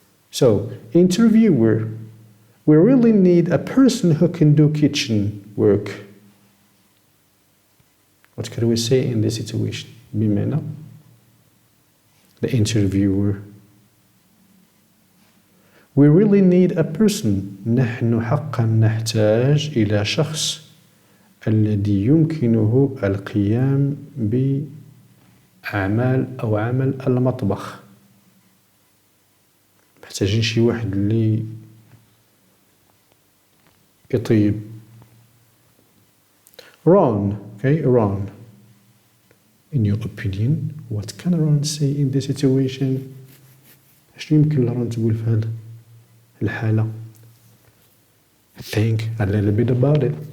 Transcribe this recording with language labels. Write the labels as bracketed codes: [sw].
[en] So, interviewer, we really need a person who can do kitchen work. What could we say in this situation? بمعنى the interviewer. We really need a person. [ar] نحن حقا نحتاج إلى شخص الذي يمكنه القيام بأعمال أو عمل المطبخ. محتاجين شي واحد اللي يطيب. [en] Ron, okay, Ron. In your opinion, what can Ron say in this situation? [ar] شنو يمكن لرون تقول في هذه الحالة؟ [en] Think a little bit about it.